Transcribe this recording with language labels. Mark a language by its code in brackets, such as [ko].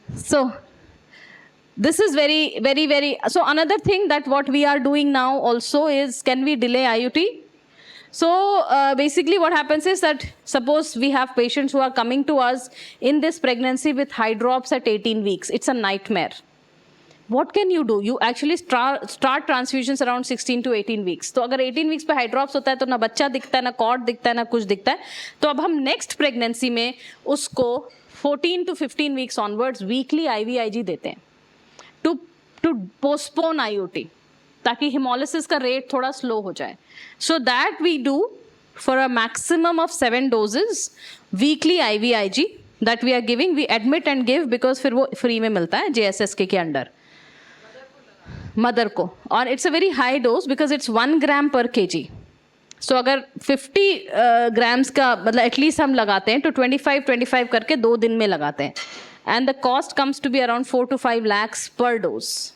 [en] So this is very. So another thing that what we are doing now also is, can we delay IUT? So basically what happens is that, suppose we have patients who are coming to us in this pregnancy with high drops at 18 weeks. It's a nightmare. What can you do? You actually start transfusions around 16 to 18 weeks. [hi] तो अगर 18 weeks पे high drops होता है तो ना बच्चा दिखता है, ना कॉर्ड दिखता है, ना कुछ दिखता है. तो अब हम next pregnancy में उसको [en] 14 to 15 weeks onwards weekly IVIG [hi] देते हैं [en] to postpone IUT, [hi] ताकि hemolysis का रेट थोड़ा स्लो हो जाए. [en] So that we do for a maximum of 7 doses weekly IVIG that we are giving. We admit and give because [hi] फिर वो free में मिलता है JSSK के अंडर मदर को. [en] और it's a very high dose because it's 1 gram per kg. So [hi] अगर 50 grams का मतलब एटलीस्ट हम लगाते हैं तो 25 करके 2 दिन में लगाते [en] हैं. And the cost comes to be around 4 to 5 lakhs per dose.